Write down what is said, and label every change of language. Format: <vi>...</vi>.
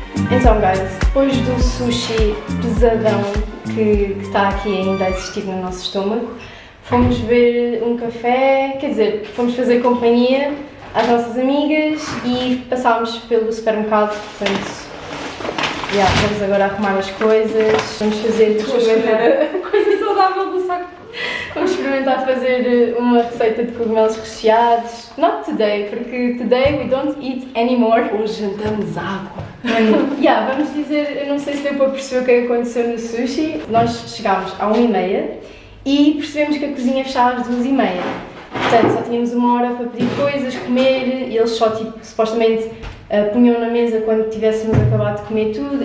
<pt>Então, guys, depois do sushi pesadão que está aqui ainda a existir no nosso estômago, fomos beber um café, quer dizer, fomos fazer companhia às nossas amigas e passámos pelo supermercado, portanto, vamos agora arrumar as coisas, vamos fazer, experimentar Coisa saudável do saco. Vamos experimentar fazer uma receita de cogumelos recheados.</pt> <en>Not today,</en> <pt>porque</pt> <en>today we don't eat anymore.</en> <pt>Hoje jantamos água. Vamos dizer, eu não sei se deu para perceber o que é que aconteceu no sushi. Nós chegámos à 1h30 e percebemos que a cozinha fechava às 2h30. Portanto, só tínhamos 1 hora para pedir coisas, comer, e eles só, tipo, supostamente punham na mesa quando tivéssemos acabado de comer tudo.</pt>